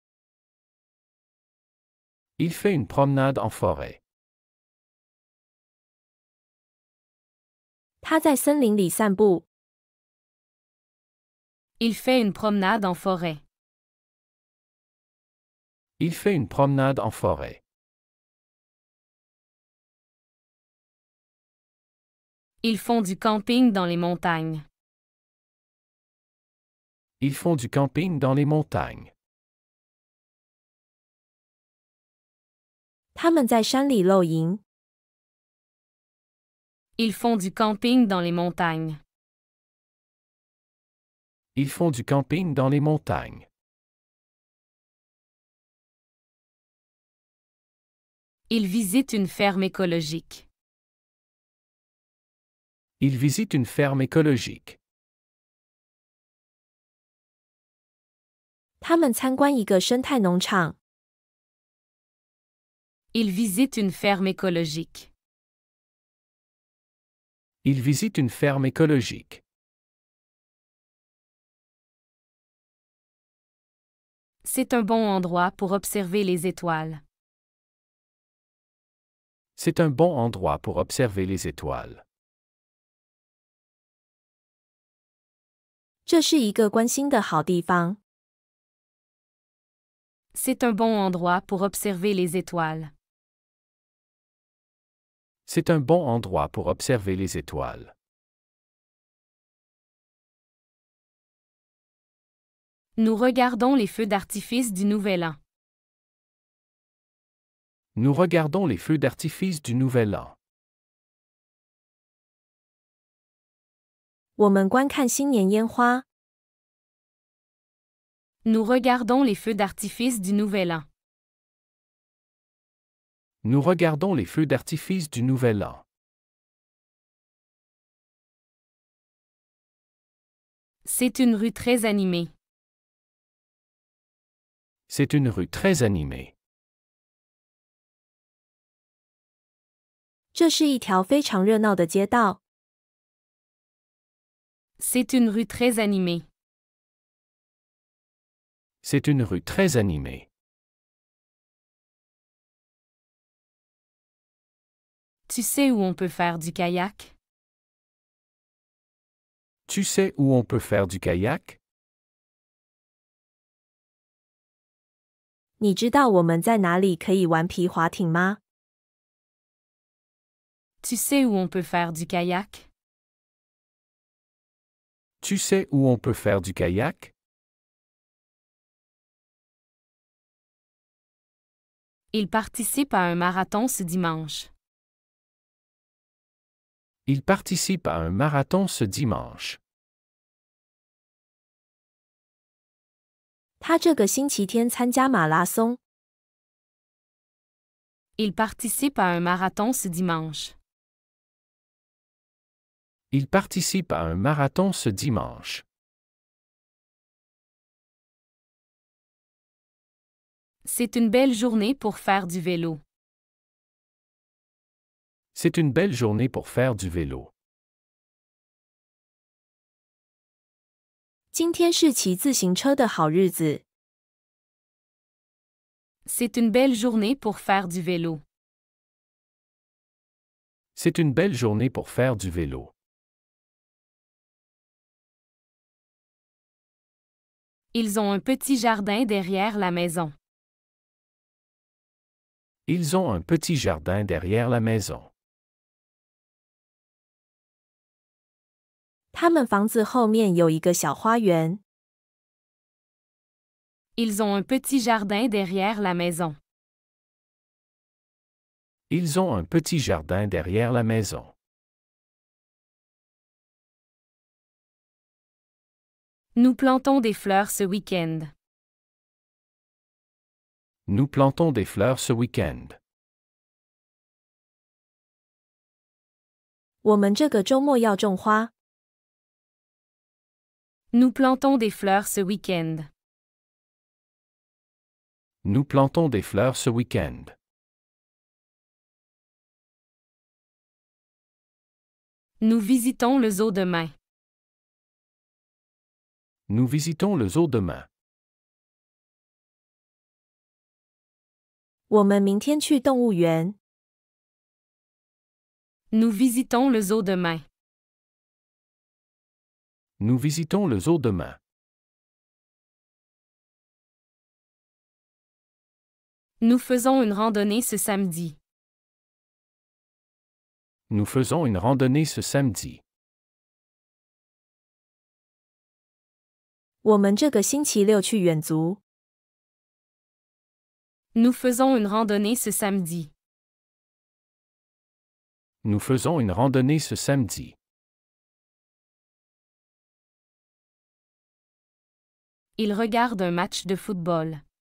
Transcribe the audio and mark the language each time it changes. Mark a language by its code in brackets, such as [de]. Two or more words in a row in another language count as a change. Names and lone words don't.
[fr] Il fait une promenade en forêt. [zh] 他在森林里散步。 [fr] Il fait une promenade en forêt. Il fait une promenade en forêt. Ils font du camping dans les montagnes. Ils font du camping dans les montagnes. [zh] 他们在山里露营。 [fr] Ils font du camping dans les montagnes. Ils font du camping dans les montagnes. Ils visitent une ferme écologique. Ils visitent une ferme écologique. [zh] 他们参观一个生态农场。 [fr] Il visite une ferme écologique. Il visite une ferme écologique. C'est un bon endroit pour observer les étoiles. C'est un bon endroit pour observer les étoiles. [zh] 这是一个观星的好地方。 [fr] C'est un bon endroit pour observer les étoiles. C'est un bon endroit pour observer les étoiles. Nous regardons les feux d'artifice du Nouvel An. Nous regardons les feux d'artifice du Nouvel An. [zh] 我们观看新年烟花。 [fr] Nous regardons les feux d'artifice du Nouvel An. Nous regardons les feux d'artifice du Nouvel An. C'est une rue très animée. C'est une rue très animée. [zh] 这是一条非常热闹的街道。 [fr] C'est une rue très animée. C'est une rue très animée. Tu sais où on peut faire du kayak? Tu sais où on peut faire du kayak? [zh] 你知道我们在哪里可以玩皮划艇吗？ [fr] Tu sais où on peut faire du kayak? Tu sais où on peut faire du kayak? Il participe à un marathon ce dimanche. Il participe à un marathon ce dimanche. [zh] 他这个星期天参加马拉松。 [fr] Il participe à un marathon ce dimanche. Il participe à un marathon ce dimanche. C'est une belle journée pour faire du vélo. C'est une belle journée pour faire du vélo. [zh] 今天是骑自行车的好日子。 [fr] C'est une belle journée pour faire du vélo. C'est une belle journée pour faire du vélo. Ils ont un petit jardin derrière la maison. Ils ont un petit jardin derrière la maison. [zh] 他们房子后面有一个小花园。 [fr] Ils ont un petit jardin derrière la maison. Ils ont un petit jardin derrière la maison. Nous plantons des fleurs ce week-end. Nous plantons des fleurs ce week-end. [zh] 我们这个周末要种花。 [fr] Nous plantons des fleurs ce week-end. Nous plantons des fleurs ce week-end. Nous visitons le zoo demain. Nous visitons le zoo demain. [zh] 我们明天去动物园。 [fr] Nous visitons le zoo demain. Nous visitons le zoo demain. Nous faisons une randonnée ce samedi. Nous faisons une randonnée ce samedi. [zh] 我们这个星期六去远足。 [fr] Nous faisons une randonnée ce samedi. Nous faisons une randonnée ce samedi. Il regarde un match de football.